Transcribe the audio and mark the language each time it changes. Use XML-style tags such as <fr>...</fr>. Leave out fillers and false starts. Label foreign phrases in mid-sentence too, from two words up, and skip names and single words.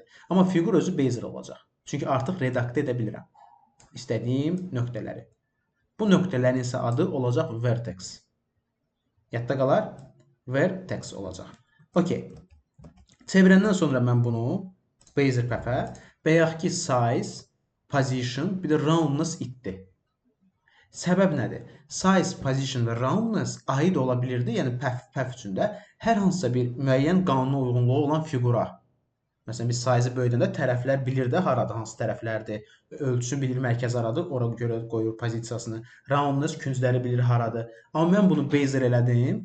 <az>Amma figur özü bezier olacaq. Çünki artıq redaktə edə bilirəm istədiyim nöqtələri. Bu nöqtələrin isə adı olacaq vertex. Yadda qalar, vertex olacaq. Okay. Çevirəndən sonra mən bunu</az> <en>bezier path-</en> <az>ə bayaq ki size, position, bir də roundness itdi. Səbəb nədir? Size, position və roundness aid ola bilirdi, yəni path üçündə hər hansısa bir müəyyən qanuna uyğunluğu olan figura. Məsələn, biz size-ı böyüdəndə tərəflər bilir də haradır, hansı tərəflərdir. Ölçüsü bilir mərkəz haradır, ora görə qoyur pozisiyasını. Roundness küncləri bilir haradır. Amma mən bunu bezier elədim.</az>